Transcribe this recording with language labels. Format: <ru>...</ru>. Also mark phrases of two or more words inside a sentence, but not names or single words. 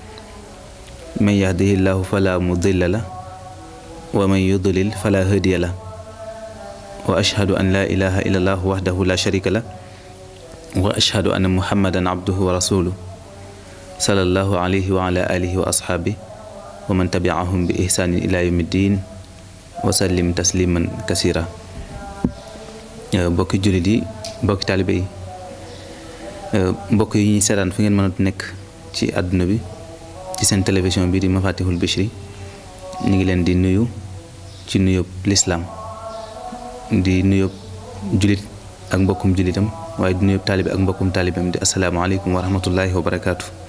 <ar>من يهده الله فلا مضل له ومن يضلل فلا هادي له وأشهد أن لا إله إلا الله وحده لا شريك له وأشهد أن محمدا عبده ورسوله صلى الله عليه وعلى آله وأصحابه ومن تبعهم بإحسان إلى يوم الدين وسلم تسليما كثيرا</ar> <wo>mbokki jullit yi mbokki taalibe yi mbokk yi ñuy seetaan fu ngeen mën a nekk ci àdduna bi ci seen télévision bi di Mafatihul Bichri ñu ngi leen di nuyu ci nuyób lislaam di nuyób jullit ak mbokkum jullitam waaye di nuyób taalibe ak mbokkum taalibeem di</wo> <ar>السلام عليكم ورحمة الله وبركاته.</ar>